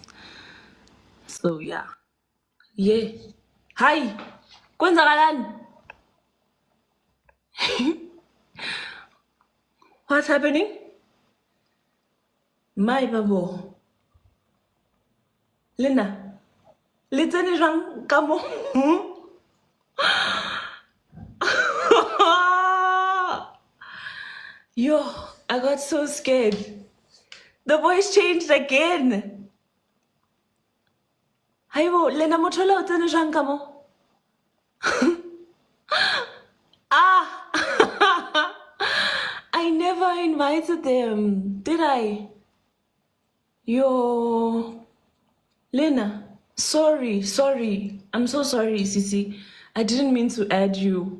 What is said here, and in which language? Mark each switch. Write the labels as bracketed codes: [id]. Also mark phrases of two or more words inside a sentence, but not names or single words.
[en] So yeah. Yeah. Hi. Kwenzakalan. What's happening? My babo. [st] Lena, listen jang ka mo. [en] Yo, I got so scared. The voice changed again. [zu] Hayibo, [st] Lena mothola o tsene jang ka mo? Ah! [en] I never invited them, did I? Yo, Lena, sorry. I'm so sorry, Sisi. I didn't mean to add you.